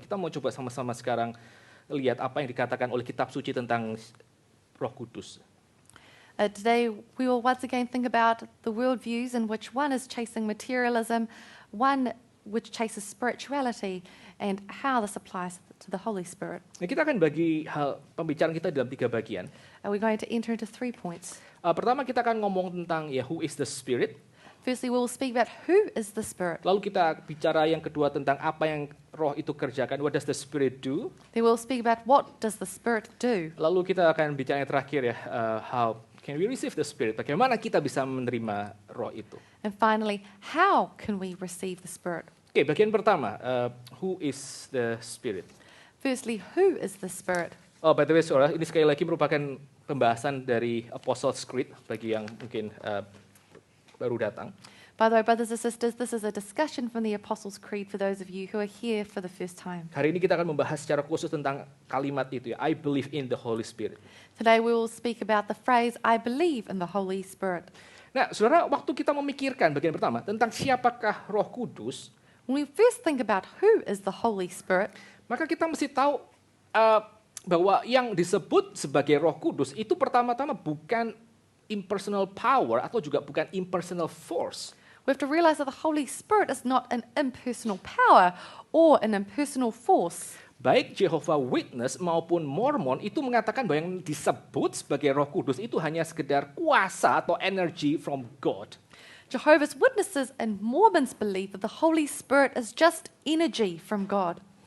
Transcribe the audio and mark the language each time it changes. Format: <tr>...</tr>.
<id>Kita mau coba sama-sama sekarang lihat apa yang dikatakan oleh kitab suci tentang Roh Kudus.</id> <en>Today we will once again think about the worldviews in which one is chasing materialism, one which chases spirituality, and how this applies to the Holy Spirit.</en> <id>Nah, kita akan bagi pembicaraan kita dalam 3 bagian.</id> <en>We're going to enter into 3 points.</en> <id>Pertama kita akan ngomong tentang</id> <en>who is the Spirit. Firstly, we will speak about who is the Spirit.</en> <id>Lalu kita bicara yang kedua tentang apa yang Roh itu kerjakan.</id> <en>What does the Spirit do? Then we'll speak about what does the Spirit do.</en> <id>Lalu kita akan bicara yang terakhir ya,</id> <en>how can we receive the Spirit?</en> <id>Bagaimana kita bisa menerima Roh itu?</id> <en>And finally, how can we receive the Spirit?</en> <id>Oke, bagian pertama,</id> <en>who is the Spirit? Firstly, who is the Spirit? Oh, by the way,</en> <id>saudara, ini sekali lagi merupakan pembahasan dari Apostles' Creed bagi yang mungkin baru datang.</id> <en>By the way, brothers and sisters, this is a discussion from the Apostles' Creed for those of you who are here for the first time.</en> <id>Hari ini kita akan membahas secara khusus tentang kalimat itu ya,</id> <en>I believe in the Holy Spirit. Today we will speak about the phrase, I believe in the Holy Spirit.</en> <id>Nah, saudara, waktu kita memikirkan bagian pertama tentang siapakah Roh Kudus,</id> <en>when we first think about who is the Holy Spirit,</en> <id>maka kita mesti tahu bahwa yang disebut sebagai Roh Kudus itu pertama-tama bukan</id> <en>impersonal power</en> <id>atau juga bukan</id> <en>impersonal force. We have to realize that the Holy Spirit is not an impersonal power or an impersonal force.</en> <id>Baik Jehovah Witness maupun Mormon itu mengatakan bahwa yang disebut sebagai Roh Kudus itu hanya sekedar kuasa atau</id> <en>energy from God. Jehovah's Witnesses and Mormons believe that the Holy Spirit is just energy from God.</en>